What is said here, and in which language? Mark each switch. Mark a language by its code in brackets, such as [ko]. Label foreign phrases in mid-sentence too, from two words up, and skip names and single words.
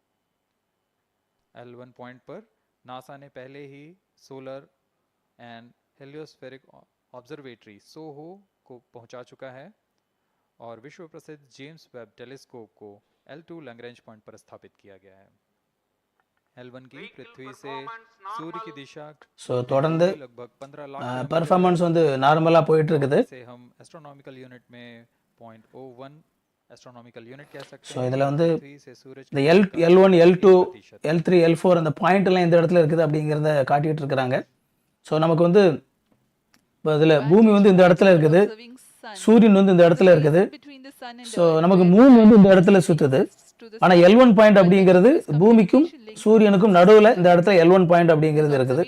[hi] L1 पॉइंट पर नासा ने पहले ही सोलर एंड हेलियोस्फेरिक ऑब्जर्वेटरी सोहो को पहुंचा चुका है और विश्व प्रसिद्ध जेम्स वेब टेलीस्कोप को L2 [en] Lagrange point [hi] पर स्थापित किया गया है. L1 की पृथ्वी से सूर्य की दिशा [ta] ஸோ தொடர்ந்து [hi] लगभग 15 लाख [ta] பர்ஃபார்மன்ஸ் வந்து நார்மலாக போயிட்டு இருக்குது. [hi] से हम [en] astronomical unit [hi] में 0.01 [en] astronomical unit [hi] कह सकते [ta] ஸோ [hi] हैं. [ta] இதில் வந்து [hi] पृथ्वी से सूरज [ta] இந்த L1, L2, L3, L4 அந்த பாயிண்ட் எல்லாம் இந்த இடத்துல இருக்குது அப்படிங்கிறத காட்டிட்டு இருக்கிறாங்க. ஸோ நமக்கு வந்து இப்போ இதில் பூமி வந்து இந்த இடத்துல இருக்குது, சூரியன் வந்து இந்த இடத்துல இருக்குது. ஸோ நமக்கு மூன் வந்து இந்த இடத்துல சுற்றுது. ஆனால் L1 பாயிண்ட் அப்படிங்கிறது பூமிக்கும் சூரியனுக்கும் நடுவில் இந்த இடத்துல L1 பாயிண்ட் அப்படிங்கிறது இருக்குது.